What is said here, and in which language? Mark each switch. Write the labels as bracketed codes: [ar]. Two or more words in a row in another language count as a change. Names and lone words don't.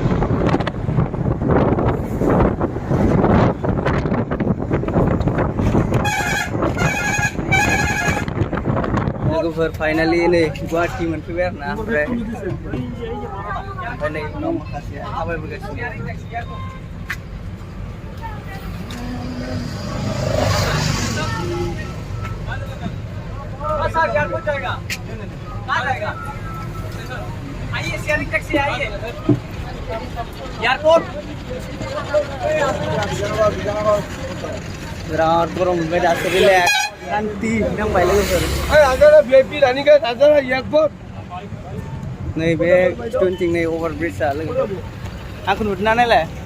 [brx] लोगोफोर फाइनालि नै गुवाहाटी मोनफैबाय आरोना ओमफ्राय नै उनाव माखासेया थाबायबोगासिनो [hi] सर यार हो जाएगा कहाँ जाएगा आइए [en] sharing taxi [hi] आइए एयरपोर्ट [brx] बिराद गरम मोनबाय दासो रिलेक्स शान्ति नांबाय लोगोफोर भिआइपि दानिखौ थाजारा एयरपोर्ट नैबे स्टुनथिं नै अभार ब्रिजआ लोगोफोर आंखौ नुदोंना नायलाय